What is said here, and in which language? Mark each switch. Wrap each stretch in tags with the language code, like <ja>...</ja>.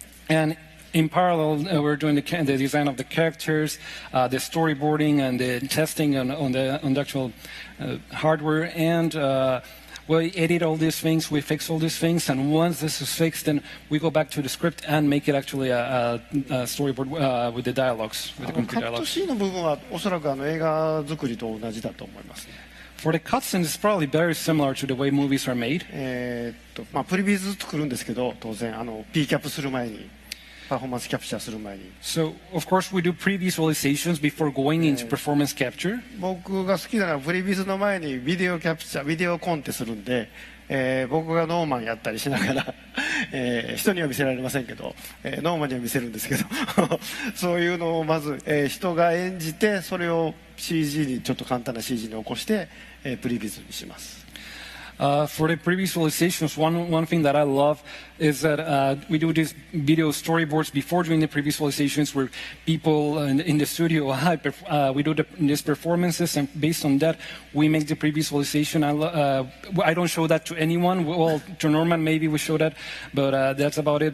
<en>And in parallel, we're doing the design of the characters, the storyboarding, and the testing on the actual hardware. And we edit all these things, we fix all these things, and once this is fixed, then we go back to the script and make it actually a storyboard with the dialogues, with the</en> <ja>カ</ja> <en>complete dialogues.</en> <ja>シーンの部分はおそらく映画作りと同じだと思いますね。</ja> <en>For the cutscenes, it's probably very similar to the way movies are made.</en> <ja>プリビズ作るんですけど当然P キャップする前にパフォーマンスキャプチャーする前に</ja> <en>So, of course, we do pre-visualizations before going into performance capture.</en> <ja>僕が好きなのはプリビズの前にビデオキャプチャービデオコンテするんで、僕がノーマンやったりしながら、人には見せられませんけど、ノーマンには見せるんですけどそういうのをまず、人が演じてそれを CG にちょっと簡単な CG に起こして、プリビズにします。</ja> <en>For the pre-visualizations, one thing that I love is that we do these video storyboards before doing the pre-visualizations where people in the studio, we do these performances, and based on that, we make the pre-visualization. I don't show that to anyone. Well, to Norman, maybe we show that, but that's about it.</en>